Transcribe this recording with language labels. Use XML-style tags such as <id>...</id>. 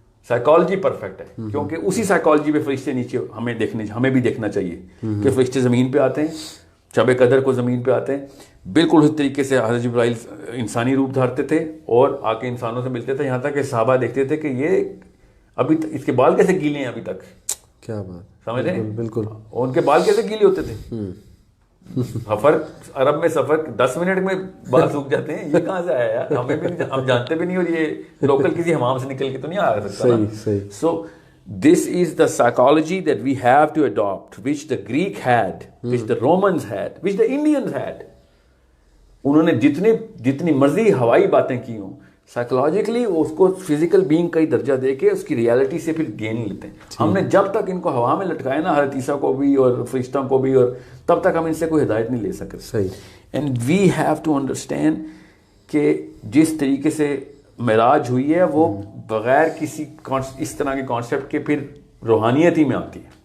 <ur>Psychology perfect ہے, کیونکہ اسی سائیکالوجی پہ فرشتے نیچے ہمیں بھی دیکھنا چاہیے کہ فرشتے زمین پہ آتے ہیں, شب قدر کو زمین پہ آتے ہیں, بالکل اس طریقے سے حضرت جبرائیل انسانی روپ دھارتے تھے اور آ کے انسانوں سے ملتے تھے, یہاں تک کہ صحابہ دیکھتے تھے کہ یہ ابھی اس کے بال کیسے گیلے ہیں ابھی تک. کیا بات, سمجھ رہے ہیں, بالکل. ان کے بال کیسے گیلے ہوتے تھے. سفر عرب میں سفر 10 منٹ میں بال سوکھ جاتے ہیں, یہ کہاں سے آیا یار, ہمیں بھی ہم جانتے بھی نہیں, اور یہ لوکل کسی حمام سے نکل کے تو نہیں آ سکتا.</ur> <en>So this is the psychology that we have to adopt, which the Greek had, which the Romans had, which the Indians had.</en> <ur>انہوں نے جتنی مرضی ہوائی باتیں کی ہوں, سائیکولوجیکلی اس کو فزیکل بینگ کا ہی درجہ دے کے اس کی ریالٹی سے پھر گین لیتے ہیں. ہم نے جب تک ان کو ہوا میں لٹکایا نا, حضرت عیسیٰ کو بھی اور فرشتوں کو بھی, اور تب تک ہم ان سے کوئی ہدایت نہیں لے سکتے. صحیح.</ur> <en>and we have to understand</en> <ur>کہ جس طریقے سے معراج ہوئی ہے وہ بغیر کسی اس طرح کے کانسیپٹ کے پھر روحانیت ہی میں آتی ہے.</ur>